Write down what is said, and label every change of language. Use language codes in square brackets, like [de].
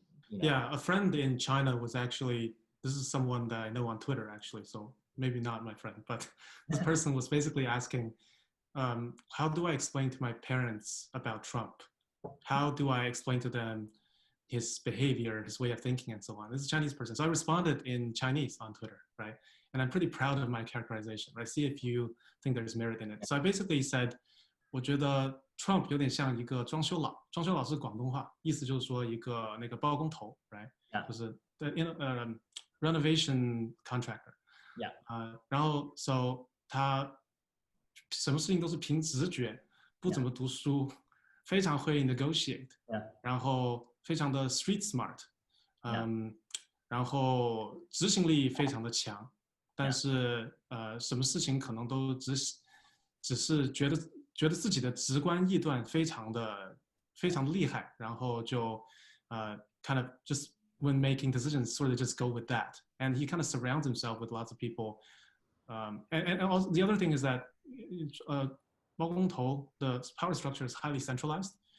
[en] Yeah, a friend in China was actually, this is someone that I know on Twitter actually, so maybe not my friend, but this person was basically asking, how do I explain to my parents about Trump? How do I explain to them his behavior, his way of thinking, and so on? This is a Chinese person. So I responded in Chinese on Twitter, right? And I'm pretty proud of my characterization, right? See if you think there's merit in it. So I basically said, [zh] 我觉得 Trump 有点像一个装修佬，装修佬是广东话，意思就是说一个那个包工头 ，right？就是 [en] renovation contractor。 [zh] 然后 so 他什么事情都是凭直觉，不怎么读书，非常会 negotiate， 然后非常的 street smart，然后执行力非常的强，但是什么事情可能都只是觉得自己的直观臆断非常的厉害，然后就 [en] kind of just when making decisions sort of just go with that, and he kind of surrounds himself with lots of people, and also the other thing is that 包工头 the power structure is highly centralized.